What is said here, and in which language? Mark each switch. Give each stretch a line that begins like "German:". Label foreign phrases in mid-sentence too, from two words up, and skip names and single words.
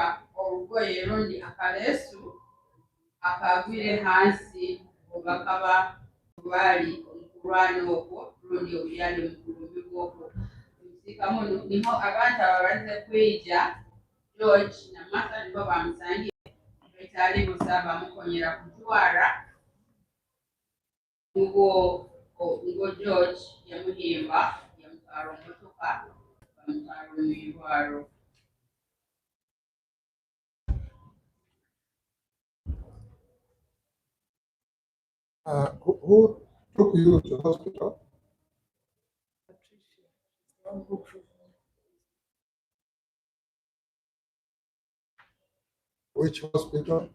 Nyoro: olugoye lundi akaleesu akagwire hansi obakaba baali omukulwana okwo lundi obyali mukulumi gwokwo musikamu niho abantu ababaze kwija George na Martha nibo bamusangire betali busa bamukonyera kujwara ngo George yamuhimba yamutwala omumotoka bamutwala omwirwaro
English: Who took you to hospital? Which hospital?